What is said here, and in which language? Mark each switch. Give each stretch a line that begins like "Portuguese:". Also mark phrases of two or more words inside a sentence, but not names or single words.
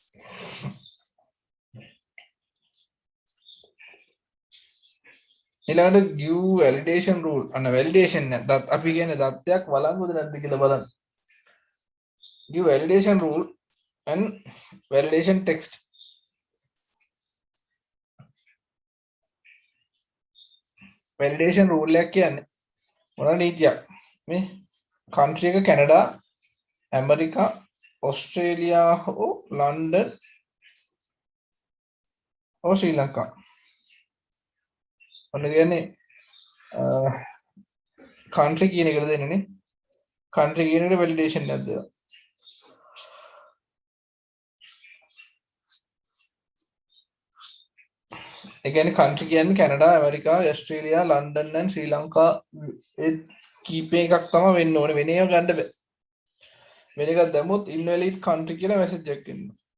Sinhala: ඊළඟට
English: give validation rule
Sinhala: අන්න validation නැත්නම් අපි කියන්නේ දත්තයක් වළංගුද නැද්ද කියලා බලන්න
English: give validation rule and validation text validation rule
Sinhala: එකක් කියන්නේ මොන නීතියක් මේ country එක කැනඩා ඇමරිකා ඔස්ට්‍රේලියා හෝ ලන්ඩන් හෝ ශ්‍රී ලංකා ඔන්න කියන්නේ country කියන එකට දෙන්නේ country කියන එකට validation එකක් දෙනවා ඒ කියන්නේ country කියන්නේ කැනඩා ඇමරිකා ඔස්ට්‍රේලියා ලන්ඩන් and ශ්‍රී ලංකා ඒ කීප එකක් තමයි වෙන්න ඕනේ වෙන ඒවා ගන්න බෑ වෙන එකක් දැම්මොත්
English: invalid country
Sinhala: කියලා message එකක් එනවා